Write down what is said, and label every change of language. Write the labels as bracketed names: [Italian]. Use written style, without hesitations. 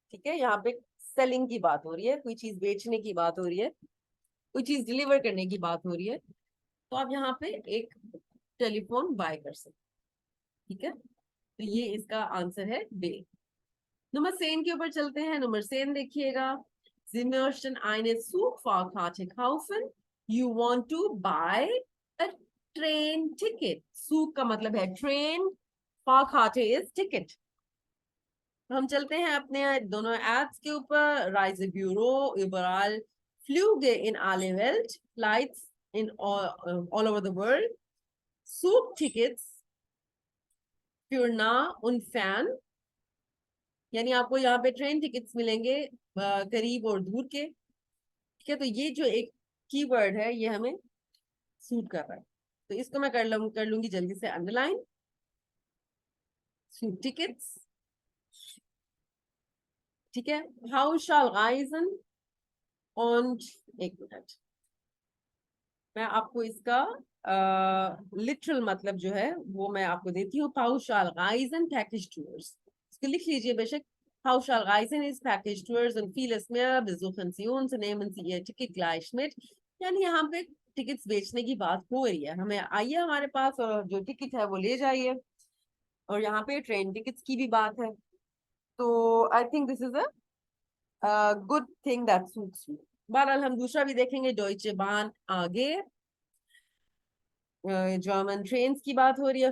[Hindi] ठीक है, यहाँ पे सेलिंग की बात हो रही है, कोई चीज बेचने की बात हो रही है, कोई चीज डिलीवर करने की बात हो रही है, तो आप यहाँ पे एक टेलीफोन बाय कर सकते. ठीक है, तो ये इसका आंसर है बे. नंबर सेन के ऊपर चलते हैं. नंबर सेन देखिएगा. [German] Sie möchten eine Zugfahrkarte kaufen. [English] You want to buy a train ticket. [Hindi] Zug का मतलब है ट्रेन, Fahrkarte is ticket. हम चलते हैं अपने दोनों एप्स के ऊपर. [German] Reisebüro, überall, Flüge in alle Welt, [English] flights in all over the world, [German] Zugtickets [Hindi] Fürna und Fern, यानी आपको यहाँ पे ट्रेन टिकट्स मिलेंगे करीब और दूर के। ठीक है, तो ये जो एक कीवर्ड है ये हमें सूट कर रहा है, तो इसको मैं कर लूंगी जल्दी से अंडरलाइन। टिकट्स, ठीक है। हाउ शाल राइजन, और एक मिनट, मैं आपको इसका लिटरल मतलब जो है वो मैं आपको देती हूँ। पाउशाल राइजन पैकेज टूर्स, इसको लिख लीजिए बेशक। [German] Pauschal Reisen ist Package Tours und vieles mehr. Besuchen Sie uns, nehmen Sie Ihr Ticket gleich mit। [Hindi] यानी यहाँ पे टिकट्स बेचने की बात हो रही है, हमें आइए हमारे पास और जो टिकट है वो ले जाइए। और यहाँ पे ट्रेन टिकट्स की भी बात है, तो [English] I think this is a good thing that suits you. [Hindi] बहरहाल हम दूसरा भी देखेंगे, डॉइचे बान आगे, जर्मन ट्रेन्स की बात हो रही है।